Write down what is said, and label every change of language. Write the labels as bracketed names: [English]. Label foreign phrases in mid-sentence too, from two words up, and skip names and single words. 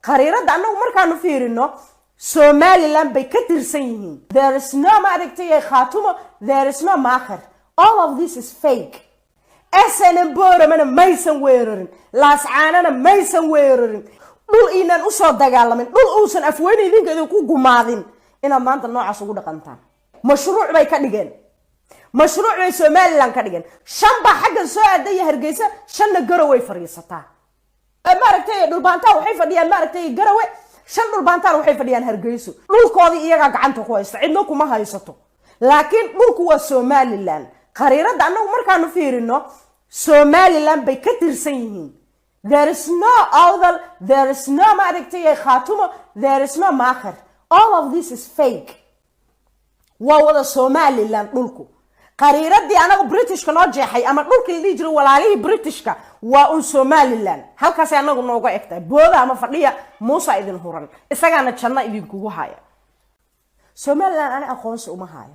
[Somali] khariirada anagu markaanu fiirino Somaliland bay ka tirsan yihiin. [English] There is no maaragtay Khaatumo, there is no Maakhir. All of this is fake. [Somali] SNM Boorama maysan weerarin, Laascaanana maysan weerarin. Dhul inaan u soo dagaalamin, dhul uusan afweyn idinkeedu ku gumaadin ina maanta noocaas ugu dhaqantaan. Mashruuc bay ka dhigeen. Mashruuc bay Somaliland ka dhigeen. Shan ba xagga soo aaday Hargeysa, shanna Garowe fariisataa. Maaragtay dhul baanta waxay fadhiyaan maaragtay Garowe, shan dhul baantaan waxay fadhiyaan Hargeysa. Dhulkoodii iyaga gacanta ku haysta, cidna kuma haysato. Laakiin dhulku waa Somaliland. Khariirada anagu markaanu fiirino Somaliland bay ka tirsan yihiin. [English] There is no Awdal, there is no maaragtay Khaatumo, there is no Maakhir. All of this is fake. [Somali] Waa wada Somaliland dhulku. Khariiradii anagu Britishka noo jeexay ama dhulkii la jiro walaalihii Britishka waa un Somaliland. Halkaas anagu nooga egtay booda ama fadhiya Muuse idin huran. Isagaana janna idin kugu haya. Somaliland ana aqoonsi uma hayo.